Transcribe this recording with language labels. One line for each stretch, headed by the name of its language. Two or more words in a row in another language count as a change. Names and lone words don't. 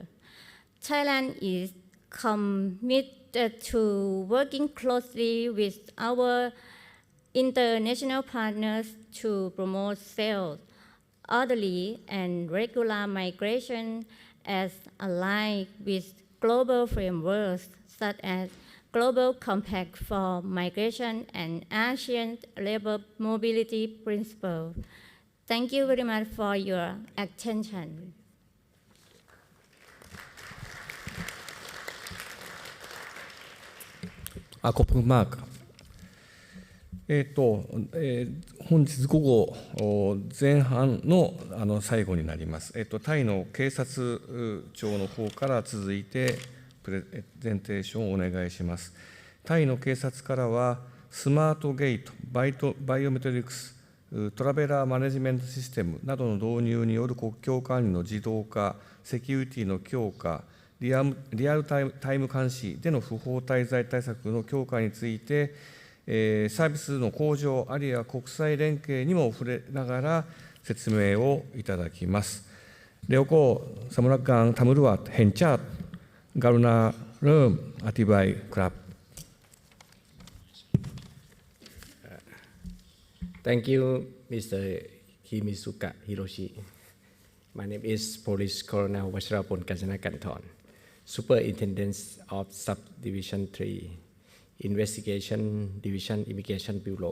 English: Thailand is committed to working closely with our international partners to promote safe, orderly, and regular migration as aligned with global frameworks such as Global Compact for Migration and ASEAN Labor Mobility Principle. Thank you very much for your attention.
Thai: ขอบคุณมากครับ
Japanese: 本日午後前半の最後になります。タイの警察庁の方から続いてプレゼンテーションをお願いします。タイの警察からはスマートゲート、バイオメトリクス、トラベラーマネジメントシステムなどの導入による国境管理の自動化、セキュリティの強化、リアルタイム監視での不法滞在対策の強化について、サービスの向上、あるいは国際連携にも触れながら説明をいただきます。
Thai: แล้วก็สำนักงานตำรวจแห่งชาติกรุณาเริ่มอธิบายครับ
English: Thank you, Mr. Kimisuka Hiroshi. My name is Police Colonel Wacharapol Kajanakanthon, Superintendent of Subdivision 3, Investigation Division Immigration Bureau.